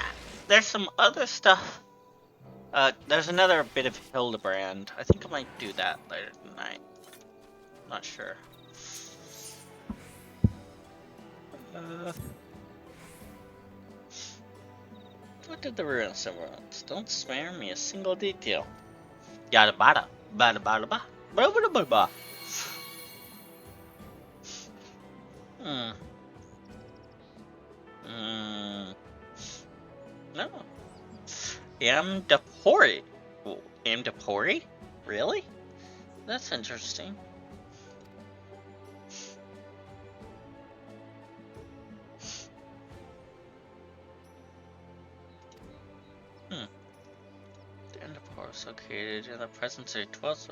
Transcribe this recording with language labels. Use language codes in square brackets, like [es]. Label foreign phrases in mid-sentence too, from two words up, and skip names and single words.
[en] There's some other stuff. There's another bit of Hildebrand. I think I might do that later tonight. Not sure. What did the ruin somewhere else? Don't spare me a single detail. Yada bada. Bada bada ba. Bada bada bada ba. No. Amdapori. Amdapori? Really? That's interesting. The Amdapori is located in the present-day 12th.